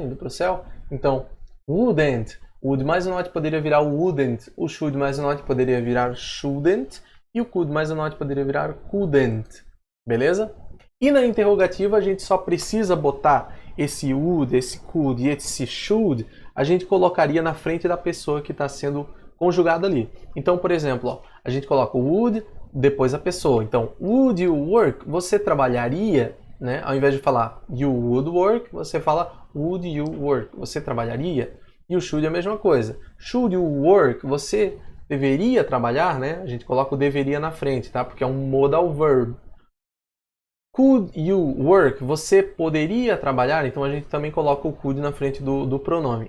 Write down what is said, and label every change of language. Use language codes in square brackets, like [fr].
[pt] Indo para o céu. Então, wouldn't, would mais o not poderia virar wouldn't, o should mais o not poderia virar shouldn't, e o could mais o not poderia virar couldn't, beleza? E na interrogativa a gente só precisa botar esse would, esse could e esse should, a gente colocaria na frente da pessoa que está sendo conjugada ali. Então, por exemplo, ó, a gente coloca o would, depois a pessoa. Então, [en] would you work? [pt] Você trabalharia, né? Ao invés de falar [en] you would work, [pt] você fala [en] would you work? [pt] Você trabalharia? E o should é a mesma coisa. [en] Should you work? [pt] Você deveria trabalhar, né? A gente coloca o deveria na frente, tá? Porque é um modal verb. [en] Could you work? [pt] Você poderia trabalhar? Então a gente também coloca o could na frente do pronome.